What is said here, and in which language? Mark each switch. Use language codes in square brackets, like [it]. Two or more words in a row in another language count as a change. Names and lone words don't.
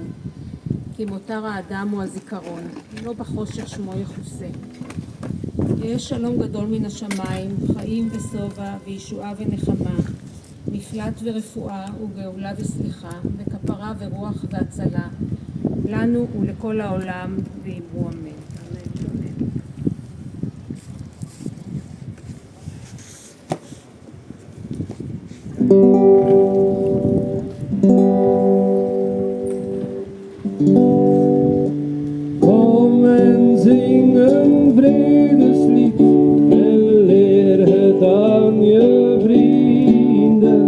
[he] כי מותר האדם הוא הזיכרון, לא בחושך שמו יכוסה. יש שלום גדול מן השמיים, חיים ושובע, וישועה ונחמה, מפלט ורפואה וגאולה וסליחה, וכפרה ורוח והצלה, לנו ולכל העולם, ואמרו אמן. [nl] Kom en zing een vredeslied en leer het aan je vrienden.